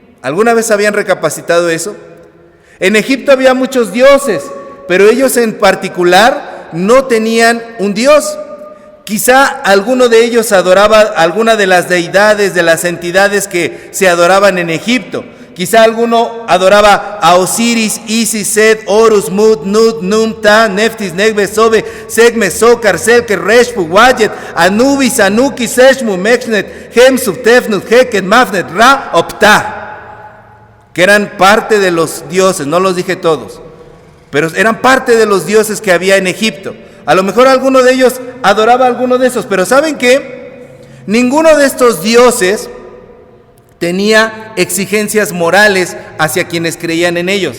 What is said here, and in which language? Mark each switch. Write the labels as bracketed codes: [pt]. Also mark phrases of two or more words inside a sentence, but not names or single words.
[es] ¿Alguna vez habían recapacitado eso? En Egipto había muchos dioses, pero ellos en particular no tenían un dios. Quizá alguno de ellos adoraba alguna de las deidades, de las entidades que se adoraban en Egipto. Quizá alguno adoraba a Osiris, Isis, Set, Horus, Mut, Nut, Num, Ta, Neftis, Negbe, Sobe, Segme, Sokar, Selke, Reshpu, Wayet, Anubis, Anuki, Seshmu, Mexnet, Hemsuf, Tefnut, Heket, Mafnet, Ra, Opta, que eran parte de los dioses, no los dije todos, pero eran parte de los dioses que había en Egipto. A lo mejor alguno de ellos adoraba a alguno de esos, pero ¿saben qué? Ninguno de estos dioses tenía exigencias morales hacia quienes creían en ellos.